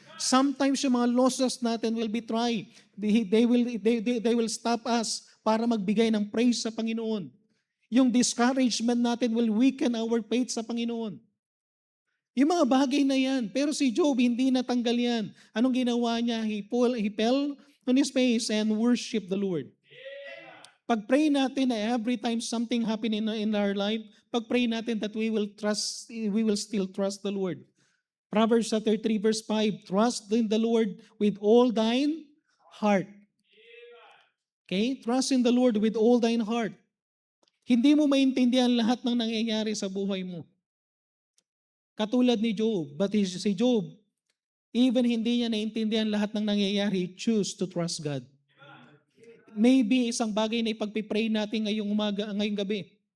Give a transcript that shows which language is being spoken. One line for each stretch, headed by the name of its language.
English: Sometimes yung mga losses natin will be tried. They will stop us
Filipino: para magbigay ng
English: praise sa Panginoon. Yung discouragement natin will weaken our faith sa Panginoon.
Filipino: Yung mga bagay na yan. Pero si Job, hindi natanggal yan. Anong ginawa niya?
English: He fell on His face and worship the Lord.
Filipino: Pag-pray natin na
English: every time something happen in our life, pag-pray natin that we will still trust the Lord. Proverbs chapter 3 verse 5, trust in the Lord with all thine heart. Okay? Trust in the Lord with all thine heart.
Filipino: Hindi mo maintindihan lahat ng nangyayari sa buhay mo. Katulad ni Job, but si Job, even hindi niya naintindihan lahat ng nangyayari,
English: choose to trust God.
Filipino: Maybe isang bagay na ipagpipray natin ngayong umaga, ngayong gabi.